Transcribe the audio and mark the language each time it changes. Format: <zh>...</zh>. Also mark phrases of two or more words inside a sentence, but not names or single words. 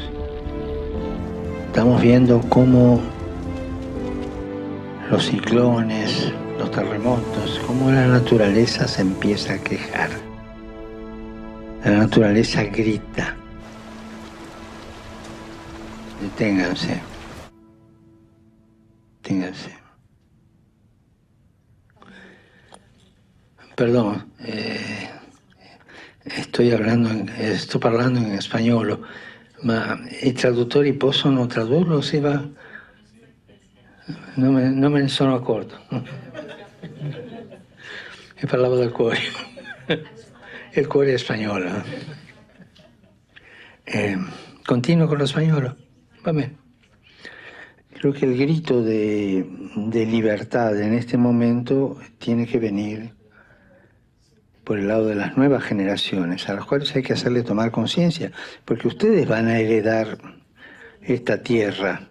<es>Estamos viendo cómo los ciclones, los terremotos, cómo la naturaleza se empieza a quejar. La naturaleza grita. Deténganse. Deténganse. Perdón,</es> <it>sto parlando in spagnolo, ma i traduttori possono tradurlo se va? Non me ne sono accorto. E parlavo del cuore. Il cuore è spagnolo. Continuo con lo spagnolo. Vabbè.</it> <es>Creo que el grito de libertad en este momento tiene que venir por el lado de las nuevas generaciones, a las cuales hay que hacerle tomar conciencia, porque ustedes van a heredar esta tierra.</es>